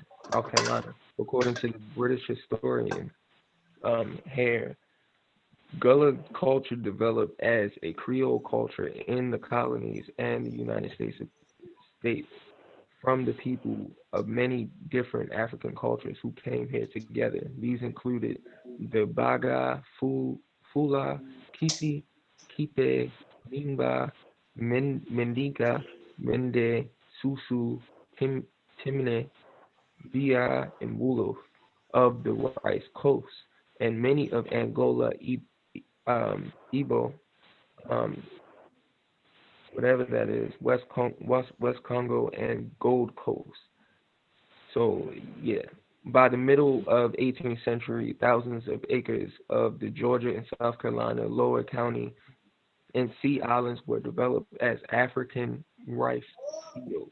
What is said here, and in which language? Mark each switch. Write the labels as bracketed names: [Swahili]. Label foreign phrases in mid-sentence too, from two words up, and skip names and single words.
[English] According to the British historian Hare, Gullah culture developed as a Creole culture in the colonies and the United States from the people of many different African cultures who came here together. These included the Baga, Fula, Kisi, Kipe, Nimba, Mendika, Mende, Susu, Timne, Bia, and Wolof of the Rice Coast, and many of Angola, Igbo, whatever that is, West Congo, and Gold Coast. So, yeah, by the middle of 18th century, thousands of acres of the Georgia and South Carolina Lower County and Sea Islands were developed as African rice fields.